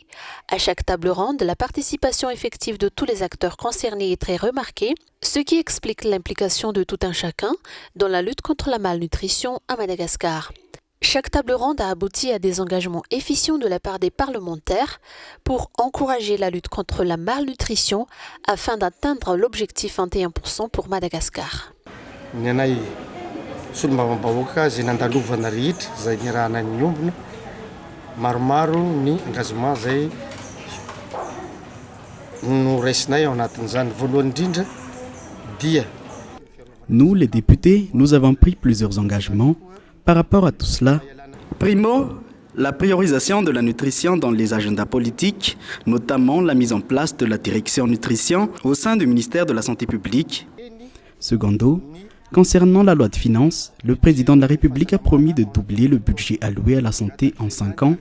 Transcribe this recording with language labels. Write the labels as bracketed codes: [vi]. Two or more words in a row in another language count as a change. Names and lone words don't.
[fr] À chaque table ronde, la participation effective de tous les acteurs concernés est très remarquée, ce qui explique l'implication de tout un chacun dans la lutte contre la malnutrition à Madagascar. Chaque table ronde a abouti à des engagements efficients de la part des parlementaires pour encourager la lutte contre la malnutrition afin d'atteindre l'objectif 21% pour Madagascar. [mg] Solombavam-bahoaka zay nandalovana rehetra zay nirahana ny ombona maromaro ny engagement zay no raisinay ao anatin'izany voalohany indrindra dia. [fr] Nous, les députés, nous avons pris plusieurs engagements par rapport à tout cela. Primo, la priorisation de la nutrition dans les agendas politiques, notamment la mise en place de la direction nutrition au sein du ministère de la Santé publique. Secondo, concernant la loi de finances, le président de la République a promis de doubler le budget alloué à la santé en 5 ans.